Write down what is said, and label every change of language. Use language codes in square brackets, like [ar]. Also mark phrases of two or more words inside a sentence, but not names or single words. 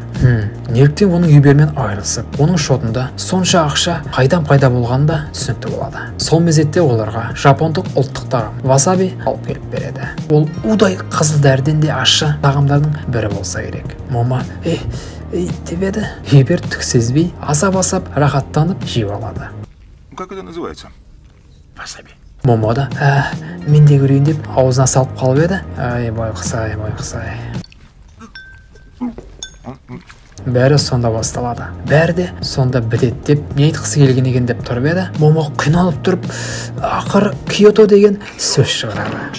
[kk] Неліктен оның Юбермен айырылысып, оның шотында сонша ақша қайдан пайда болғаны да түсінікті болады. Сол мезетте оларға жапондық ұлттық тағам васаби алып келіп береді. Ол удай қызыл дәріден де ащы тағамдардың бірі болса керек. Момо деп еді. Юбер түк сезбей, асап-асап, рахаттанып жеп алады. [ru] Как это называется? [kk] Васаби. Момо да, мен де көрейін деп аузына салып қалып еді. Байқысай. Бәрі сонда басталады. Бәрі де сонда бітеді деп, не айтқысы келген екен деп тұрып еді. Момо қиналып тұрып, ақыр Киото деген сөз шығарады.